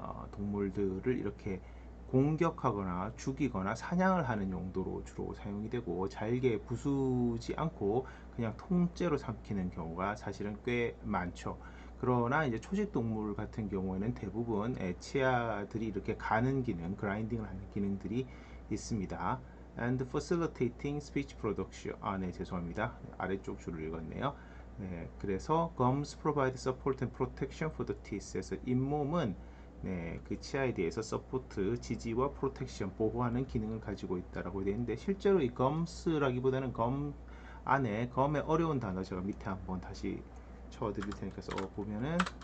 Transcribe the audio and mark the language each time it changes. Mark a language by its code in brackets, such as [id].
[ko] 동물들을 이렇게 공격하거나 죽이거나 사냥을 하는 용도로 주로 사용이 되고, 잘게 부수지 않고 그냥 통째로 삼키는 경우가 사실은 꽤 많죠. 그러나 이제 초식 동물 같은 경우에는 대부분 치아들이 이렇게 가는 기능, 그라인딩을 하는 기능들이 있습니다. [en] and facilitating speech production. [ko] 네, 죄송합니다. 아래쪽 줄을 읽었네요. 네, 그래서 [en] gums provide support and protection for the teeth [ko] 에서 잇몸은 그 치아에 대해서 서포트, 지지와 프로텍션, 보호하는 기능을 가지고 있다라고 되어 있는데, 실제로 이 gums라기보다는 검 안에 검의 어려운 단어 제가 밑에 한번 다시 쳐드릴 테니까 보면은